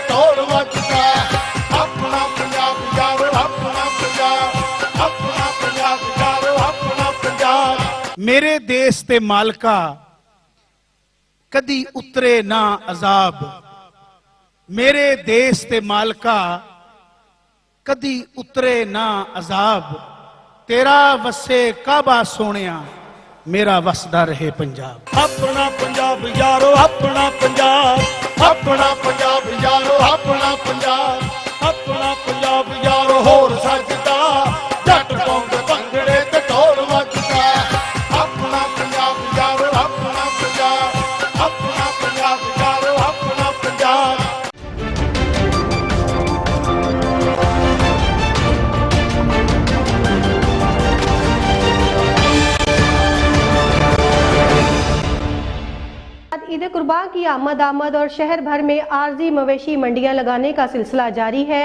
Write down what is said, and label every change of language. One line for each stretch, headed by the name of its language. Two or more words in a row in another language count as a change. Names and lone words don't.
Punjabi: ਢੋਲ ਵੱਜਦਾ। ਆਪਣਾ ਪੰਜਾਬ ਯਾਰੋ ਆਪਣਾ ਪੰਜਾਬ, ਆਪਣਾ ਪੰਜਾਬ ਯਾਰੋ ਆਪਣਾ ਪੰਜਾਬ। ਮੇਰੇ ਦੇਸ਼ ਤੇ ਮਾਲਕਾ ਕਦੀ ਉੱਤਰੇ ਨਾ ਅਜ਼ਾਬ, ਮੇਰੇ ਦੇਸ਼ ਤੇ ਮਾਲਕਾ ਕਦੀ ਉੱਤਰੇ ਨਾ ਅਜ਼ਾਬ। ਤੇਰਾ ਵੱਸੇ ਕਾਬਾ ਸੋਹਣਿਆ, ਮੇਰਾ ਵੱਸਦਾ ਰਹੇ ਪੰਜਾਬ। ਆਪਣਾ ਪੰਜਾਬ ਯਾਰੋ ਆਪਣਾ ਪੰਜਾਬ, ਆਪਣਾ ਪੰਜਾਬ ਯਾਰੋ ਆਪਣਾ ਪੰਜਾਬ, ਆਪਣਾ ਪੰਜਾਬ ਯਾਰੋ ਹੋਰ ਸੱਜਦਾ। ਜੱਟ ਪਾਉਂਦੇ ਭੰਗੜੇ ਤੇ ਢੋਲ ਵੱਜਦਾ। ਆਪਣਾ ਪੰਜਾਬ ਯਾਰੋ ਆਪਣਾ ਪੰਜਾਬ, ਆਪਣਾ ਪੰਜਾਬ ਯਾਰੋ ਆਪਣਾ ਪੰਜਾਬ।
Urdu: عید قربان کی آمد اور شہر بھر میں عارضی مویشی منڈیاں لگانے کا سلسلہ جاری ہے.